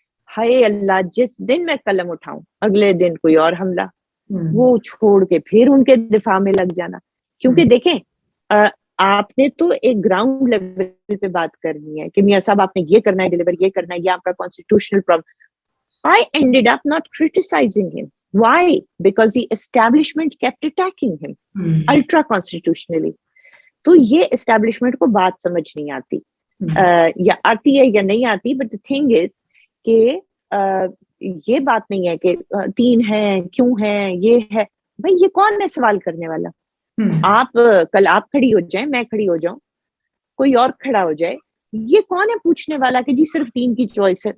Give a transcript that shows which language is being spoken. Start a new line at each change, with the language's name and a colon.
Hindi: हाय अल्लाह, जिस दिन मैं कलम उठाऊं अगले दिन कोई और हमला, हम्म वो छोड़ के फिर उनके दिफा में लग जाना। क्योंकि हम्म देखें, आपने तो एक ग्राउंड लेवल पे बात करनी है कि मियां साहब आपने ये करना है, डिलीवर ये करना है, ये आपका constitutional problem.
English: I ended up not criticising him, Why? Because the establishment kept attacking him ultra constitutionally.
Hindi: तो ये establishment को बात समझ नहीं आती, या आती है या नहीं आती,
English: but the thing is
Hindi: कि ये बात नहीं है कि 3 हैं, क्यों हैं, ये है, भाई ये कौन है सवाल करने वाला? आप कल आप खड़ी हो जाए, मैं खड़ी हो जाऊं, कोई और खड़ा हो जाए, ये कौन है पूछने वाला कि जी सिर्फ 3 की चॉइस है?